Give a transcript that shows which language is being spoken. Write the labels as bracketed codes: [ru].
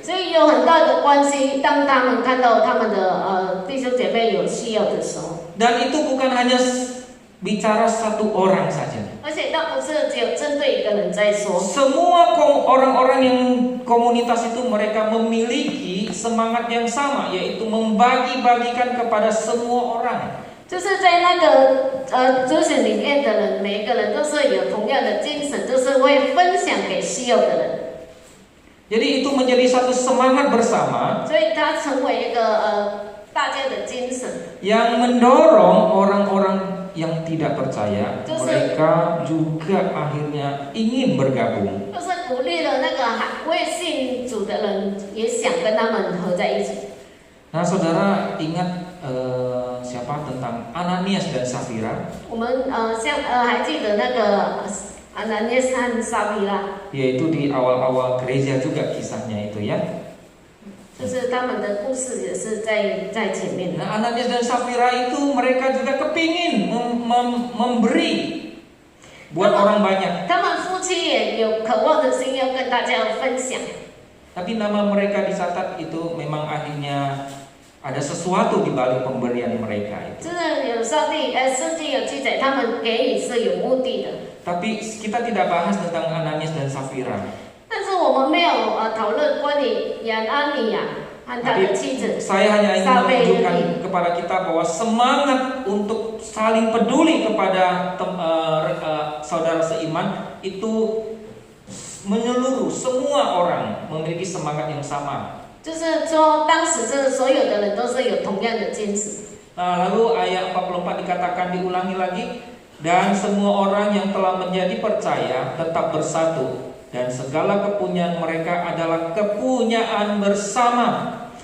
[zh] 所以有很大的关系，当他们看到他们的弟兄姐妹有需要的时候， [id] Dan itu bukan hanya bicara satu orang saja. [zh] 而且倒不是只有针对一个人在说， [id] Semua orang-orang yang komunitas itu mereka memiliki semangat yang sama, yaitu membagi-bagikan kepada semua orang. [zh] 就是在那个族群里面的人，每一个人都是有同样的精神，就是会分享给需要的人。 [id] Jadi itu menjadi satu semangat bersama [zh] 所以它成为一个大家的精神， [id] yang mendorong orang-orang yang tidak percaya, Terus- mereka juga akhirnya ingin bergabung. [zh] 就是鼓励了那个还未信主的人，也想跟他们合在一起。 [id] Nah, saudara ingat siapa tentang Ananias dan Safira? [zh] 我们还记得那个安南涅和撒比拉， [id] Yaitu di awal-awal gereja juga kisahnya itu ya. [zh] 就是他们的故事也是在前面的。 [id] Nah, Ananias dan Safira itu mereka juga kepingin memberi buat orang banyak. [zh] 他们夫妻也有渴望的心，要跟大家分享。 [id] Tapi nama mereka dicatat itu memang akhirnya ada sesuatu di balik pemberian mereka itu. [zh] 真的有上帝，圣经有记载，他们给予是有目的的。 [id] Tapi kita tidak bahas tentang Ananias dan Safira. [zh] 但是我们没有讨论关于亚拿尼亚和他的妻子。 [id] Saya hanya ingin menunjukkan kepada kita bahwa semangat untuk saling peduli kepada saudara seiman itu menyeluruh, semua orang memiliki semangat yang sama. [zh] 就是说，当时这所有的人都是有同样的坚持。 [id] Nah, lalu ayat 44 dikatakan diulangi lagi, dan semua orang yang telah menjadi percaya tetap bersatu, dan segala kepunyaan mereka adalah kepunyaan bersama.